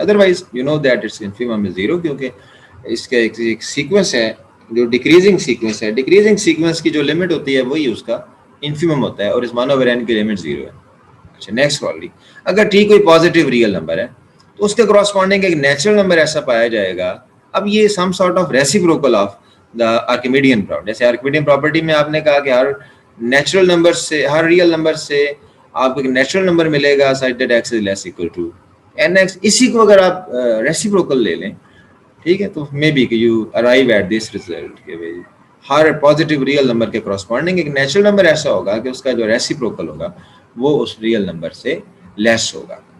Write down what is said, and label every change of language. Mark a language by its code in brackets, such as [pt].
[en] otherwise you know that it's infimum is zero, [ur] کیونکہ اس کا ایک سیکوینس ہے جو ڈیکریزنگ سیکوینس ہے. ڈیکریزنگ سیکوینس کی جو لمٹ ہوتی ہے وہی اس کا انفیمم ہوتا ہے، اور اس 1/n کی لمٹ زیرو ہے. اچھا نیکسٹ والی، اگر ٹھیک کوئی پازیٹیو ریئل نمبر ہے تو اس کے کراسپونڈنگ ایک نیچرل نمبر ایسا پایا جائے گا. [en] اب یہ some sort of reciprocal of the Archimedean property. [ur] جیسے آرکیمیڈین پراپرٹی میں آپ نے کہا کہ ہر نیچرل نمبر سے، ہر ریئل نمبر سے آپ کو ایک نیچرل نمبر ملے گا [en] such that x is less equal to nx. [ur] اسی کو اگر آپ ریسیپروکل لے لیں، ٹھیک ہے، تو مے بی کہ [en] you arrive at this result [ur] کہ ہر پازیٹیو ریئل نمبر کے کراسپونڈنگ ایک نیچرل نمبر ایسا ہوگا کہ اس کا جو ریسیپروکل ہوگا وہ اس ریئل نمبر سے لیس ہوگا.